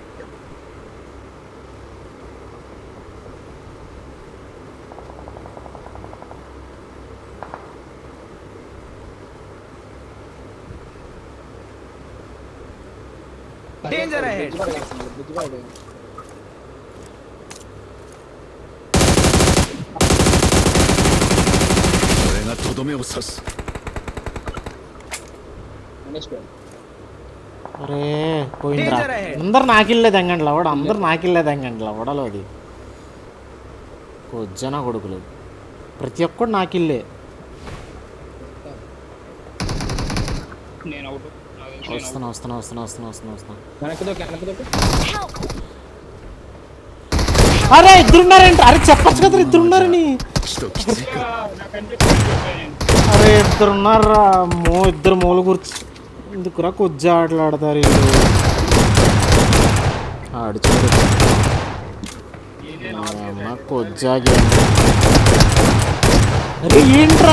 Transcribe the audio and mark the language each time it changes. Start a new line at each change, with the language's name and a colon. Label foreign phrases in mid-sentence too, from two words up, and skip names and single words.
English: Danger ahead.
Telugu: బుజ్జిగాడు.
Japanese: これがとどめを刺す
Telugu: అనేసుకో. అరే పోయిందిరా.
English: Danger ahead.
Telugu: అందరు నాకిల్లే తెంగండి లవడ, అందరు నాకిల్లే తెంగండి లవడలో. అది కొజ్జన కొడుకులు ప్రతి ఒక్కడు నాకిల్లే. నేను అవుట్. వస్తున్నా వస్తున్నా వస్తున్నా వస్తున్నా వస్తున్నా వస్తున్నా. వెనక్కి దొక్కు.
English: Help!
Telugu: అరే ఇద్దరున్నారేంటి? అరే చెప్పచ్చు కదా ఇద్దరున్నారని.
Japanese: ちときついか
Telugu: నాకంటే అరే ఇద్దరున్నారా? ఇద్దరు మూల కూర్చు ఎందుకురా కొజ్జ ఆటలు ఆడతారు వీళ్ళు. ఆడుచూడు కొజ్జా గేమ్. అరే ఏంట్రా?